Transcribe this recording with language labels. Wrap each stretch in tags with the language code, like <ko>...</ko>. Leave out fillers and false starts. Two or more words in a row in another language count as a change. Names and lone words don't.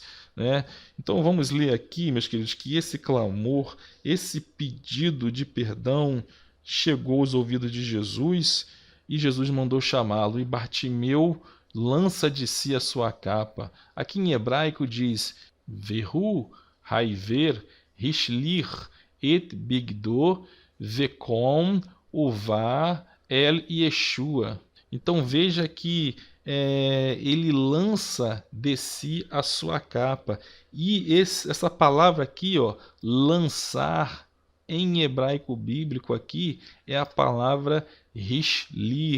<pt>Então vamos ler aqui, meus queridos, que esse clamor, esse pedido de perdão chegou aos ouvidos de Jesus e Jesus mandou chamá-lo. E Bartimeu lança de si a sua capa. Aqui em hebraico diz:</pt> <he>והוא העור השליך את בגדו ויקם ויבא אל ישוע.</he> <pt>Então veja que ele lança de si a sua capa. E essa palavra aqui, ó, lançar, em hebraico bíblico aqui, é a palavra rishlir.</pt>